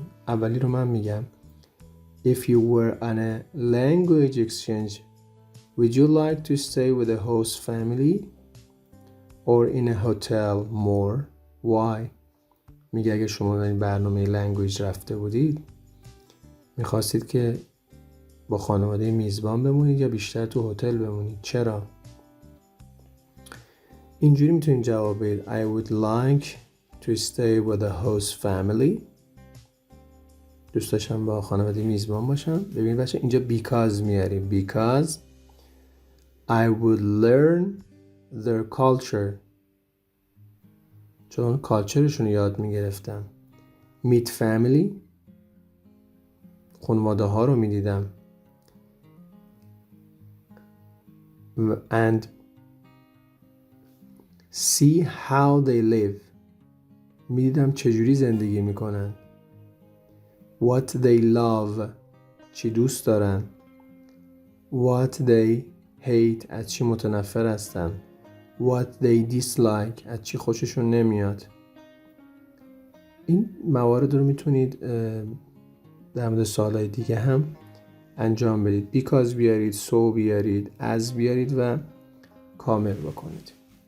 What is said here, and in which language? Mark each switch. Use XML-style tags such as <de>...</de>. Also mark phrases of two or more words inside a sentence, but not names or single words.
<fa>اولی رو من میگم</fa> <en>If you were on a language exchange, would you like to stay with a host family or in a hotel more? Why?</en> <fa>میگه اگه شما در این برنامه لنگویج رفته بودید میخواستید که با خانواده میزبان بمونید یا بیشتر تو هتل بمونید، چرا؟ اینجوری میتونید جواب بدید</fa> <en>I would like to stay with a host family.</en> <fa>دوست داشتم با خانواده میزبان باشم. ببینید بچه اینجا because میاریم</fa> <en>because I would learn their culture،</en> <fa>چون کالچرشون رو یاد میگرفتم.</fa> <en>meet family،</en> <fa>خانواده ها رو میدیدم.</fa> <en>and see how they live،</en> <fa>میدیدم چجوری زندگی میکنن.</fa> <en>what they love،</en> <fa>چی دوست دارن.</fa> <en>what they hate،</en> <fa>از چی متنفر هستن.</fa> <en>what they dislike،</en> <fa>از چی خوششون نمیاد. این موارد رو میتونید در مورد سوالای دیگه هم انجام بدید. because بیارید، so بیارید، as بیارید و کامل بکنید.</fa>